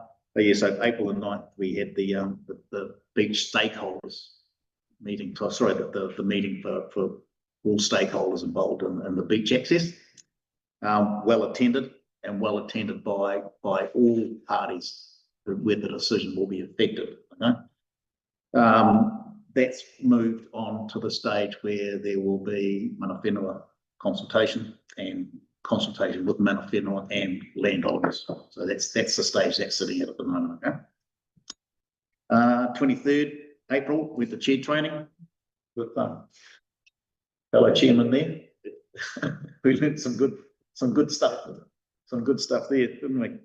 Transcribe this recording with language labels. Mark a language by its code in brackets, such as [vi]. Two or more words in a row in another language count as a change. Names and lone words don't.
[en] But yeah, so April the 9th, we had the beach stakeholders meeting, sorry, the meeting for all stakeholders involved in the beach access. Well attended and well attended by all parties where the decision will be effective. Okay? That's moved on to the stage where there will be [mi] mana whenua [en] consultation and consultation with [mi] mana whenua [en] and landowners. So that's the stage that's sitting at the moment. Okay? 23rd April with the chair training with fellow chairman there. We learned some good stuff there, didn't we?